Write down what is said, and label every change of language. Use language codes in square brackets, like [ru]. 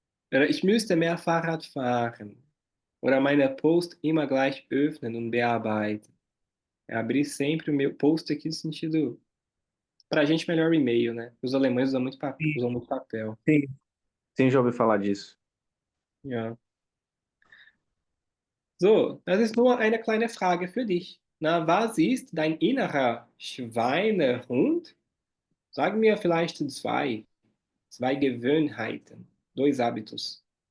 [de] Ich müsste mehr Fahrrad fahren. Oder meine Post immer gleich öffnen und bearbeiten. [pt] É abrir sempre o meu post aqui no sentido. Pra gente, melhor o e-mail, né? Os alemães usam muito papel. Sim, sim, já ouvi falar disso. [de] Ja. So, das ist nur eine kleine Frage für dich. Na, was ist dein innerer Schweinehund? Sag mir vielleicht zwei Gewohnheiten, [pt] 2 hábitos.